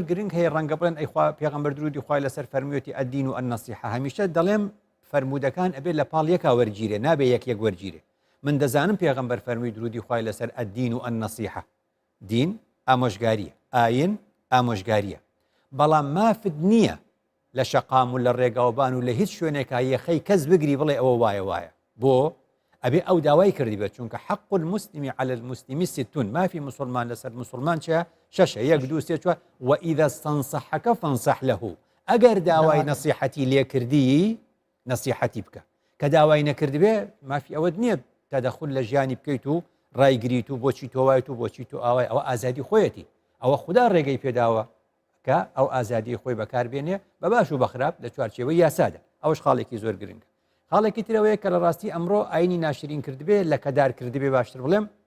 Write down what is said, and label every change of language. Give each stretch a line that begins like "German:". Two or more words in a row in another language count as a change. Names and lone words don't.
Central Kurdish: گرنگ هەیە ڕەنگە بڵێن ئەیخوا پێغەمبەر درودی خوای لەسەر فەرموویەتی
Arabic: ئەدین و ئەنەسیحە
Central Kurdish: هەمیشە دەڵێم فەرمودەکان ئەبێت لە پاڵ یەکا وەرگیرێ نابێ یەک وەرگیرێ من دەزانم پێغەمبەر فەرمووی درودی خوای لەسەر
Arabic: ئەدین و ئەنەسیحە
Central Kurdish: دین ئامۆژگاریە ئاین ئامۆژگاریە بەڵام مافت نییە لە شەقام و لە ڕێگاوبان و لە هیچ شوێنێکا یەخەی کەس بگری بڵێ ئەوە وایە بۆ ئەبێ ئەو داوای کردی بێت چونکە
Arabic: حق المسلمی على المسلمی ستون
Central Kurdish: مافی مسلمان لەسەر مسلمان چە شەشە یەک دوو سێ چوار
Arabic: وئیذا استنصحك فانصح له
Central Kurdish: ئەگەر داوای نەسیحەتی لێ کردی نەسیحەتی بکە کە داوای نەکرد بێ مافی ئەوەت نییە تەدەخل لە ژیانی بکەیت و ڕایگریت و بۆچی تۆ وایت و بۆچی تۆ ئاوای ئەوە ئازادی خۆیەتی ئەوە خوددا ڕێگەی پێداوە کە ئەو ئازادی خۆی بەکاربێنێ بە باش و بەخراپ لە چوارچێوەی یاسادا ئەوش خاڵێکی زۆر گرنگە خاڵێکی ترەوەیە کە لە ڕاستی ئەمڕۆ ئاینی ناشرین کردبێ لە کەدار کردبێ باشتر بڵێم